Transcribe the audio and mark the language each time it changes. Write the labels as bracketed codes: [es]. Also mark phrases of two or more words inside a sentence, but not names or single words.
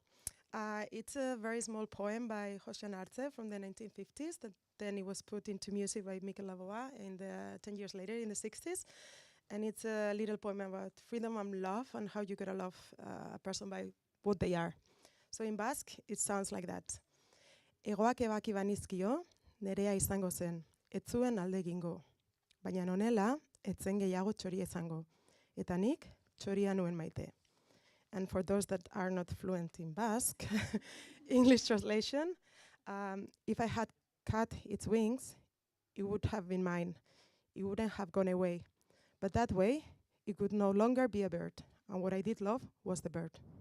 [en] It's a very small poem by Josian Arce from the 1950s that then it was put into music by Mikel Laboa in the 10 years later in the 60s. And it's a little poem about freedom and love and how you gotta love a person by what they are. So in Basque, it sounds like that. [eu] Egoak ebaki banizkio, nerea izango zen, ez zuen alde egingo. Baina honela, ez zen gehiago txoria izango. Eta nik, txoria nuen maite. [en] And for those that are not fluent in Basque, English translation, if I had cut its wings, it would have been mine. It wouldn't have gone away. But that way, it could no longer be a bird. And what I did love was the bird.